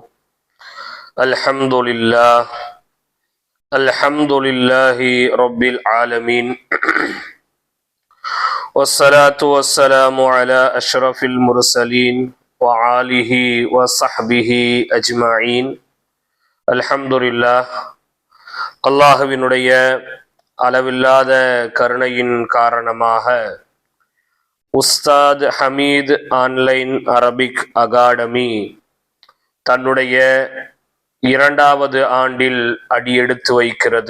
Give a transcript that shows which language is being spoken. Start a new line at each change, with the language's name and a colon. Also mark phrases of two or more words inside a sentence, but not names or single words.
Arabic: الحمد لله رب العالمين، والصلاة والسلام على أشرف المرسلين وآله وصحبه أجمعين. الحمد لله.
Tamil: அல்லாஹ்வினுடைய அளவில்லாத கருணையின் காரணமாக உஸ்தாத் ஹமீத் ஆன்லைன் அரபிக் அகாடமி தன்னுடைய 2வது ஆண்டில் அடியெடுத்து வைக்கிறது.